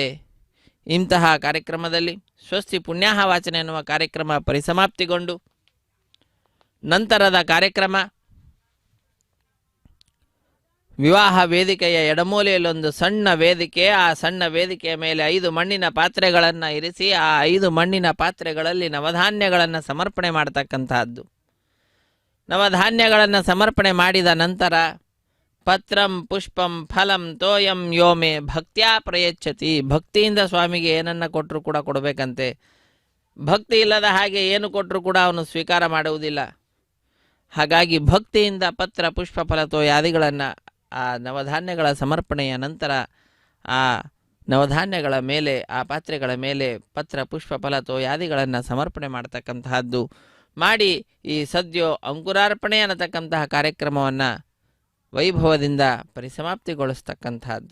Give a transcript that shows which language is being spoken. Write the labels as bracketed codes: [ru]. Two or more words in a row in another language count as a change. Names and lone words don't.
[kn] ಇಂತಹ ಕಾರ್ಯಕ್ರಮದಲ್ಲಿ ಸ್ವಸ್ತಿ ಪುಣ್ಯಾಹ ವಾಚನ ಎನ್ನುವ ಕಾರ್ಯಕ್ರಮ ಪರಿಸಮಾಪ್ತಿಗೊಂಡು ನಂತರದ ಕಾರ್ಯಕ್ರಮ ವಿವಾಹ ವೇದಿಕೆಯ ಎಡಮೂಲೆಯಲ್ಲೊಂದು ಸಣ್ಣ ವೇದಿಕೆ, ಆ ಸಣ್ಣ ವೇದಿಕೆಯ ಮೇಲೆ 5 ಮಣ್ಣಿನ ಪಾತ್ರೆಗಳನ್ನು ಇರಿಸಿ ಆ 5 ಮಣ್ಣಿನ ಪಾತ್ರೆಗಳಲ್ಲಿ ನವಧಾನ್ಯಗಳನ್ನು ಸಮರ್ಪಣೆ ಮಾಡತಕ್ಕಂತಹದ್ದು. ನವಧಾನ್ಯಗಳನ್ನು ಸಮರ್ಪಣೆ ಮಾಡಿದ ನಂತರ [sa] ಪತ್ರಂ ಪುಷ್ಪಂ ಫಲಂ ತೋಯಂ ಯೋಮೆ ಭಕ್ತ್ಯಾ ಪ್ರಯಚ್ಛತಿ. [kn] ಭಕ್ತಿಯಿಂದ ಸ್ವಾಮಿಗೆ ಏನನ್ನು ಕೊಟ್ಟರು ಕೂಡ ಕೊಡಬೇಕಂತೆ. ಭಕ್ತಿ ಇಲ್ಲದ ಹಾಗೆ ಏನು ಕೊಟ್ಟರು ಕೂಡ ಅವನು ಸ್ವೀಕಾರ ಮಾಡುವುದಿಲ್ಲ. ಹಾಗಾಗಿ ಭಕ್ತಿಯಿಂದ ಪತ್ರ ಪುಷ್ಪ ಫಲ ತೋಯಾದಿಗಳನ್ನು ಆ ನವಧಾನ್ಯಗಳ ಸಮರ್ಪಣೆಯ ನಂತರ ಆ ನವಧಾನ್ಯಗಳ ಮೇಲೆ ಆ ಪಾತ್ರೆಗಳ ಮೇಲೆ ಪತ್ರ ಪುಷ್ಪ ಫಲ ತೋಯಾದಿಗಳನ್ನು ಸಮರ್ಪಣೆ ಮಾಡತಕ್ಕಂತಹದ್ದು ಮಾಡಿ ಈ ಸದ್ಯೋ ಅಂಕುರಾರ್ಪಣೆ ಅನ್ನತಕ್ಕಂತಹ ಕಾರ್ಯಕ್ರಮವನ್ನು ವೈಭವದಿಂದ ಪರಿಸಮಾಪ್ತಿಗೊಳಿಸ್ತಕ್ಕಂತಹದ್ದು.